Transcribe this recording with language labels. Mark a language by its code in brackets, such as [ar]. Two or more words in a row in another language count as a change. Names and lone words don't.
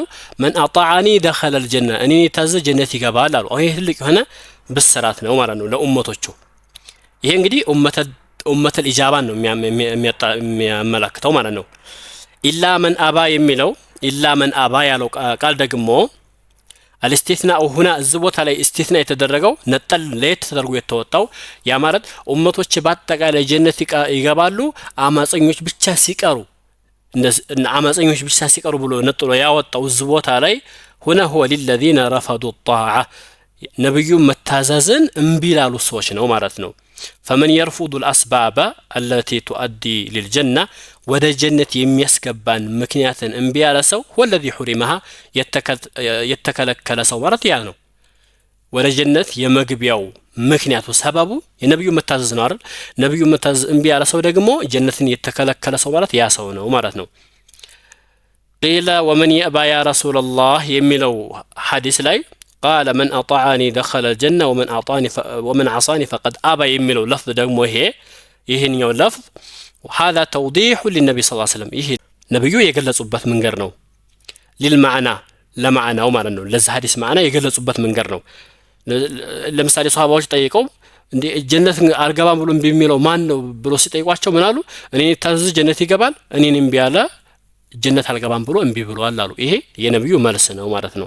[ar] من أطاعني دخل الجنة [am] እኔን የታዘዘ ጀነት ይገባል አሉ። ይሄ ትልቅ የሆነ ብስራት ነው ማለት ነው ለኡመቶቹ። ይሄ እንግዲህ [ar] أمة الإجابة [am] ነው የሚያመላክተው ማለት ነው። [ar] إلا من أبى [am] የሚለው [ar] إلا من أبى [am] ያለው ቃል ደግሞ [ar] الاستثناء هنا [am] እዚህ ቦታ ላይ እስቲትና የተደረገው ነጠል ለየት ተደርጎ የተወጣው ያ ማለት ኡመቶች በአጠቃላይ ጀነት ይገባሉ አማፀኞች ብቻ ሲቀሩ ብሎ ነጥሎ ያወጣው እዚህ ቦታ ላይ [ar] هنا هو للذين رفضوا الطاعة [am] ነብዩ መታዘዝን እምቢ ላሉ ሰዎች ነው ማለት ነው። [ar] فمن يرفض الأسباب التي تؤدي للجنة [am] ወደ ጀነት የሚያስገባን ምክንያትን እምቢ ያለ ሰው [ar] هو الذي حرمها [am] የተከለከለ ሰው ማለት ያ ነው። ወደ ጀነት የመግቢያው ምክንያቱ ሰበቡ የነብዩ መታዘዝ ነው አይደል? ነብዩ መታዘዝ እምቢ ያለ ሰው ደግሞ ጀነትን የተከለከለ ሰው ማለት ያ ሰው ነው ማለት ነው። [ar] قيل ومن يأبى يا رسول الله [am] የሚለው ሐዲስ ላይ [ar] قال من أطاعني دخل الجنة ومن عصاني فقد أبى [am] የሚለው لفظ ደግሞ ይሄኛው [ar] لفظ وهذا توضيح للنبي صلى الله عليه وسلم [am] ይሄ ነብዩ የገለጹበት መንገድ ነው። للمعنى ለማዕናው ማለት ነው። ለዚህ ሐዲስ ማዕና የገለጹበት መንገድ ነው። ለምሳሌ ሷሃባዎች ጠይቀው እንዴ ጀነት አልገባም ብሎ የሚለው ማን ነው ብሎ ሲጠይቋቸው ምን አሉ? እኔ ታዘዝ ጀነት ይገባል፣ እኔን እምቢ ያለ ጀነት አልገባም ብሎ እምቢ ብሏል አሉ። ይሄ የነብዩ መልስ ነው ማለት ነው።